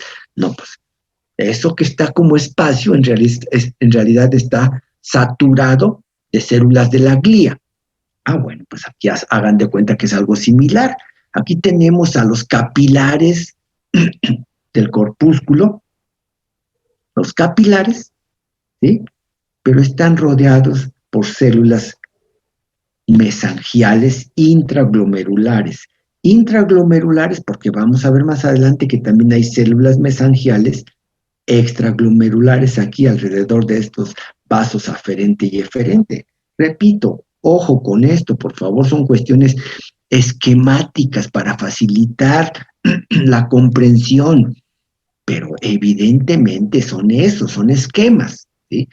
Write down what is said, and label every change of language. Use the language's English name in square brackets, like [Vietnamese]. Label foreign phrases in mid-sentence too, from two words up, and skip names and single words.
[Spanish] No, pues eso que está como espacio en realidad está saturado de células de la glía. Ah, bueno, pues aquí hagan de cuenta que es algo similar. Aquí tenemos a los capilares del corpúsculo, los capilares, ¿sí? Pero están rodeados por células mesangiales intraglomerulares. Intraglomerulares porque vamos a ver más adelante que también hay células mesangiales extraglomerulares aquí alrededor de estos vasos aferente y eferente. Repito, ojo con esto, por favor, son cuestiones esquemáticas para facilitar la comprensión, pero evidentemente son esos, son esquemas, ¿sí?